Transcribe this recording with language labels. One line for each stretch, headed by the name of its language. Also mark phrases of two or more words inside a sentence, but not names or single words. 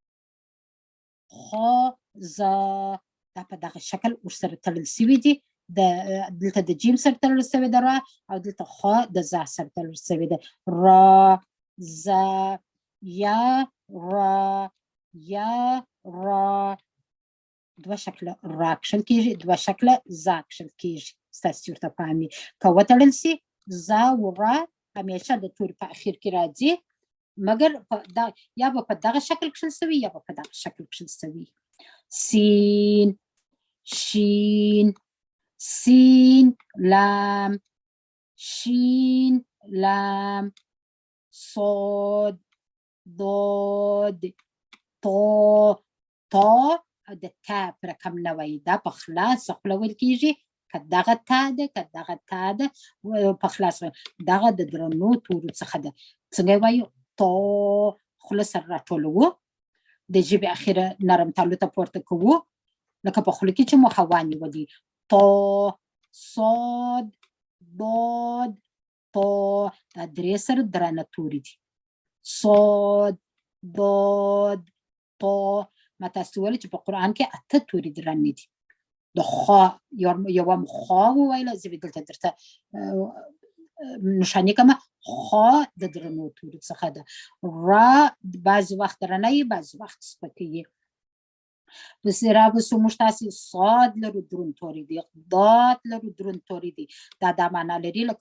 Pashto: خو زا دا په دغه شکل ورسره تړل سوي دي دلته د جیم سره تړل سوی ده را او دلته خو د زا سره تړل سوی ده را زا یا را دوه شکله را کښل کېږي دوه شکله زا کښل کېږي ستاسې ورته پام وي که وتړل سي زا و را همیشه د توري په اخر کې راځي مګر یا به په دغه شکل کښل سوي یا به په دغه شکل کښل سوي سین شین سین لام شین لام صاد ضاد طا د تا په رقم نه وایي دا په خلاصه خوله ویل کېږي که دغه تا ده که دغه تا ده په خلاصه دغه د درنو تورو څخه ده څنګه وایو طا خوله سره راټولوو د ژبې اخره نرم تالو ته پورته کوو لکه په خوله کې چې مو هوا نیولي طا صاد ضاد طا دا درې سره درانه توري دي صاد ضاد طا ما تاسو ویل چې په قرآن کې 8 توري درانه دي د خا یوه م خا وویله زه به دلته درته نښاني کومه خا د درنو تورو څخه ده را بعضې وخت درنه وي بعضې وخت سپکه وي پسې رابسو موږ تاسې صاد لرو دروند توری دی ضاد لرو دروند توری دی دا معنا لري لکه